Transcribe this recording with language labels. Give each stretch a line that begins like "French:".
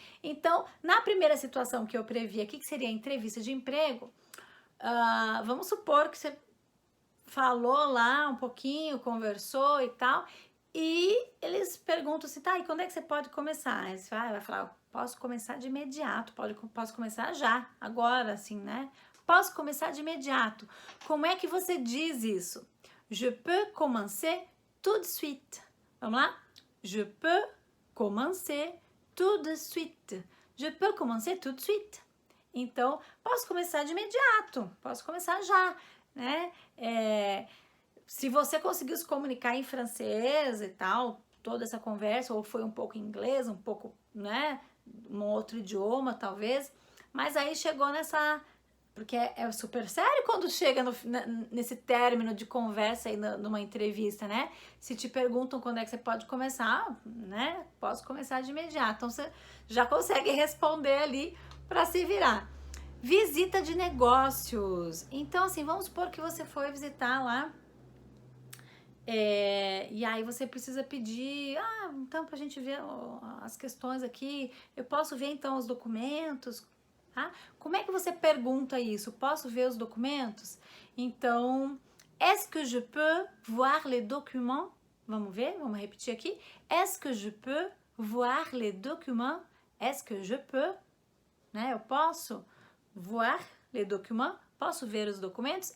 Portuguese: Então, na primeira situação que eu previ aqui, que seria a entrevista de emprego, vamos supor que você falou lá um pouquinho, conversou e tal, e eles perguntam assim, tá, e quando é que você pode começar? Aí você vai falar, posso começar de imediato, posso começar já, agora, assim, né? Posso começar de imediato. Como é que você diz isso?
French: Je peux commencer tout de suite.
Portuguese: Vamos lá?
French: Je peux commencer tout de suite. Je peux commencer tout de suite.
Portuguese: Então, posso começar de imediato, posso começar já, né? Se você conseguiu se comunicar em francês e tal, toda essa conversa, ou foi um pouco em inglês, um pouco, né? Um outro idioma, talvez, mas aí chegou nessa... Porque é super sério quando chega nesse término de conversa aí numa entrevista, né? Se te perguntam quando é que você pode começar, né? Posso começar de imediato. Então, você já consegue responder ali para se virar. Visita de negócios. Então, assim, vamos supor que você foi visitar lá e aí você precisa pedir, então pra gente ver as questões aqui, eu posso ver então os documentos, tá? Como é que você pergunta isso? Posso ver os documentos? Então,
French: est-ce que je peux voir les documents?
Portuguese: Vamos ver, vamos repetir aqui.
French: Est-ce que je peux voir les documents? Est-ce que je peux?
Portuguese: Né? Eu posso
French: voir les documents?
Portuguese: Posso ver os documentos?